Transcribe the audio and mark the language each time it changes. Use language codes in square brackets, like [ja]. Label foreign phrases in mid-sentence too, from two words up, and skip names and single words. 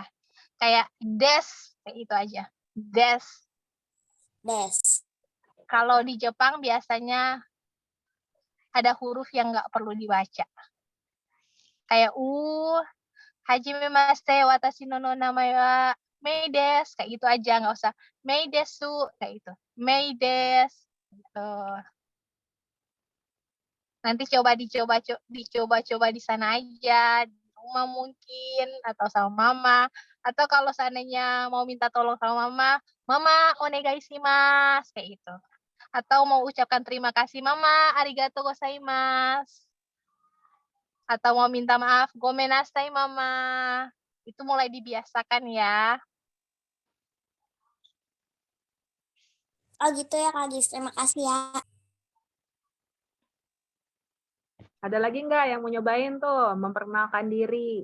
[id] Kayak des, kayak itu aja. Des. Kalau di Jepang biasanya ada huruf yang nggak perlu dibaca. Kayak [ja] はじめまして 私の 名前は Mei です, [id] kayak gitu aja, nggak usah Mei desu, kayak gitu. Mei desu. Gitu. Nanti dicoba di sana aja, di rumah mungkin, atau sama mama. Atau kalau seandainya mau minta tolong sama mama [ja] お願いします, [id] kayak gitu. Atau mau ucapkan terima kasih, mama, [ja] ありがとうございます. [id] Atau mau minta maaf, gomenasai, mama. Itu mulai dibiasakan ya. Oh gitu ya Kak Gis, terima kasih ya. Ada lagi nggak yang mau nyobain tuh memperkenalkan diri?